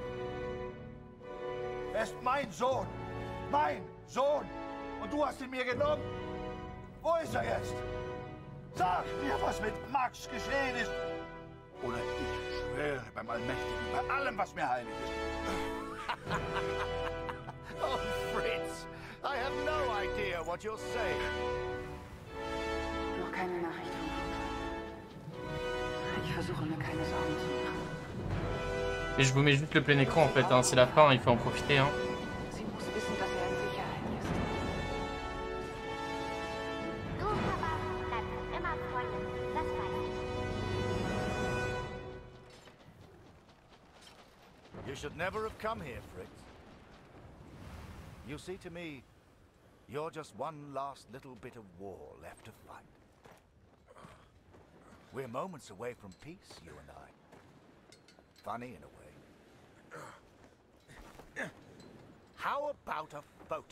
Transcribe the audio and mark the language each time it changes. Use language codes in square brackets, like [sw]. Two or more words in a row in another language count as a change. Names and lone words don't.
[de] Er ist mein Sohn. Mein Sohn. Und du hast ihn mir genommen. Wo ist er jetzt? Sag mir, was mit Max geschehen ist. Oder ich schwöre beim Allmächtigen, bei allem, was mir heilig ist. [en] Oh, Fritz, I have no idea what you're saying. [de] Noch keine Nachricht von Papa. Ich versuche mir keine Sorgen zu machen. [fr] Et je vous mets juste le plein écran en fait, hein. C'est la fin, il faut en profiter. Hein. [de] Sie muss wissen, dass er in Sicherheit ist. Du, Papa, bleibst immer Freundin. Das weiß ich. [en] You should never have come here, Fritz. You see, to me, you're just one last little bit of war left to fight. We're moments away from peace, you and I. Funny in a way. How about a photo?